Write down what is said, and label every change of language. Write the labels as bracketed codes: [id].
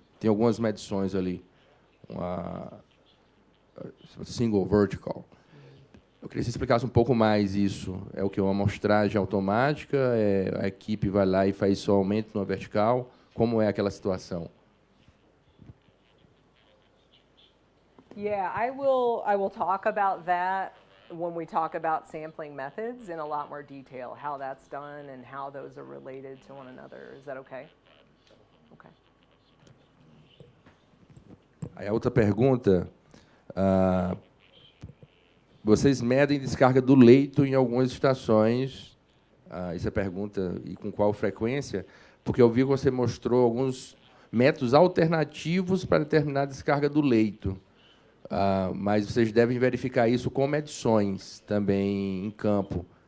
[pt] Tem algumas medições ali. Uma single vertical. Eu queria que você explicasse um pouco mais isso. É o que? Uma amostragem automática? A equipe vai lá e faz só aumento numa vertical? Como é aquela situação? [en] Yeah, I will talk about that when we talk about sampling methods in a lot more detail, how that's done and how those are related to one another. Is that okay? Okay. [pt] Aí a outra pergunta, vocês medem descarga do leito em algumas estações, essa é a pergunta, e com qual frequência? Porque eu vi que você mostrou alguns métodos alternativos para determinar a descarga do leito, mas vocês devem verificar isso com medições também em campo.